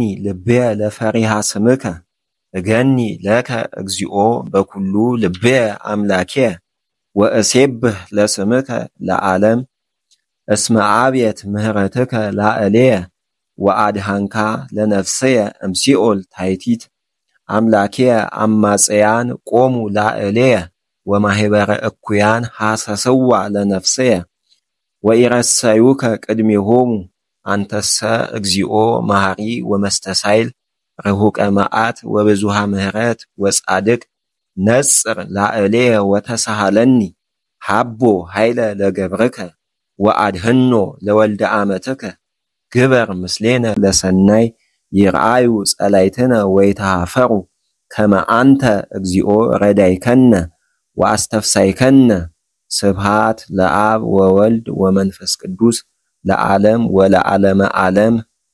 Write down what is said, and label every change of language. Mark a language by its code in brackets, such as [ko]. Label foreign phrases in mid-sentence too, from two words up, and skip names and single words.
[gez] ልብየ ለፈሪሃ ስምከ እገኒ ለከ እግዚኦ በኩሉ ልብየ አምላክየ ወእሴብህ ለስምከ ለዓለም እስመ አብየት ምህረትከ ላዕሌየ ወአድኃንካ ለነፍስየ እምሲኦል ታሕቲት አምላክየ አማጽያን ቆሙ ላዕሌየ ወማኅበረ እኩያን ሐሰስዋ ለነፍስየ ወኢረሰዩከ ቅድሜሆሙ አንተሰ እግዚኦ መሐሪ ወመስተሳይል ርሁቀ መዓት ወብዙሃ ምህረት ወጻድቅ ነጽር ላዕሌየ ወተሳሃለኒ ሀቦ ኃይለ ለገብርከ ወአድህኖ ለወልደ አመትከ ግበር ምስሌነ ለሰናይ ይርአዩ ጸላይትነ ወይተሃፈሩ ከመ አንተ እግዚኦ ረዳይከነ ወአስተፍሳይከነ ስብሐት ለአብ ወወልድ ወመንፈስ ቅዱስ ለዓለም ወለዓለመ ዓለም